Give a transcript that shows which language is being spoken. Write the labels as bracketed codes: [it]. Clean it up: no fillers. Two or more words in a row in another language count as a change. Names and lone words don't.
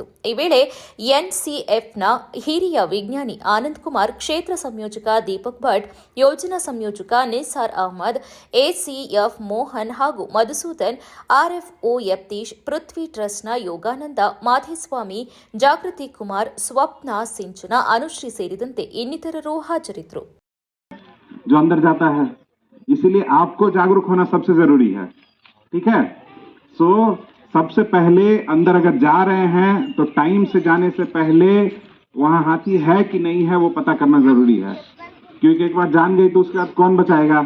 [kn] ಈ ವೇಳೆ ಎನ್ಸಿಎಫ್ನ ಹಿರಿಯ ವಿಜ್ಞಾನಿ ಆನಂದ್ ಕುಮಾರ್, ಕ್ಷೇತ್ರ ಸಂಯೋಜಕ ದೀಪಕ್ ಭಟ್, ಯೋಜನಾ ಸಂಯೋಜಕ ನಿಸಾರ್ ಅಹಮದ್, ಎಸಿಎಫ್ ಮೋಹನ್ ಹಾಗೂ ಮಧುಸೂದನ್, ಆರ್ಎಫ್ಒ ಯತೀಶ್, ಪೃಥ್ವಿ ಟ್ರಸ್ಟ್ನ ಯೋಗಾನಂದ, ಮಾಧೇಸ್ವಾಮಿ, ಜಾಗೃತಿ ಕುಮಾರ್, ಸ್ವಪ್ನ, ಸಿಂಚನ, ಅನುಶ್ರೀ ಸೇರಿದಂತೆ ಇನ್ನಿತರರು ಹಾಜರಿದ್ದರು. [hi] जो अंदर जाता है, इसीलिए आपको जागरूक होना सबसे जरूरी है. ठीक है. सो सबसे पहले अंदर अगर जा रहे हैं तो टाइम से जाने से पहले वहां हाथी है कि नहीं है वो पता करना जरूरी है, क्योंकि एक बार जान गई तो उसके बाद कौन बचाएगा.